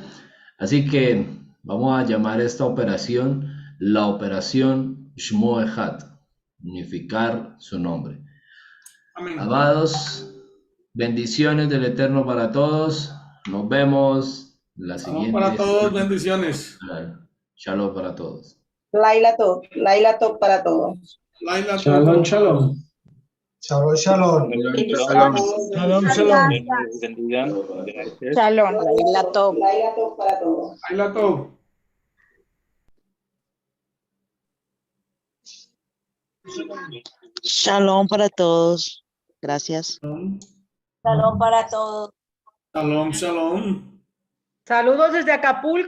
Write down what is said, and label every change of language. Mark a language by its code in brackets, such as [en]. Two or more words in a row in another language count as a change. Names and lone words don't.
[es] Así que vamos a llamar esta operación la operación [he] שמו אחד, [es] unificar su nombre. Amén. Amados, bendiciones del Eterno para todos. Nos vemos la siguiente. Para todos, bendiciones. Shalom para todos. [he] לילה טוב [es] para todos. Laila [he] שלום, שלום. שלום, שלום. Shalom, Shalom. שלום. לילה טוב [es] para todos. [he] לילה טוב. [es] Shalom para todos. Gracias. Shalom para todos. [he] שלום, שלום. [es] Saludos desde Acapulco.